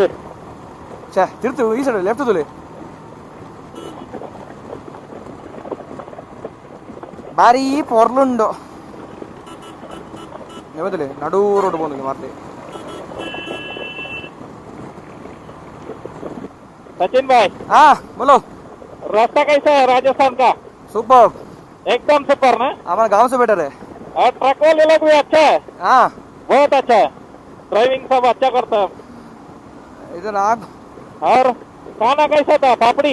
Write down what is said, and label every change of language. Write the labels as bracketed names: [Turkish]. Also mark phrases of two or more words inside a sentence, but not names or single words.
[Tulu] ಛೇ ತಿರ್ತು ಈ [English] side left [Tulu] ತುಲೆ ಬಾರಿ ಪೊರ್ಲುಂಡು ಯಾವತ್ತಲೆ ನಡು ರೋಡ್ ಬಂದಿದೆ ಮಾರ್ಲಿ [Hindi] सचिन भाई, हाँ बोलो। रास्ता कैसा है राजस्थान का? सुपर। एकदम सुपर ना? हमारा गांव से बेटर है। और ट्रक वाले लोग भी अच्छा है, हाँ बहुत अच्छा है, ड्राइविंग सब अच्छा करता है। इधर आग। और खाना कैसा था? पापड़ी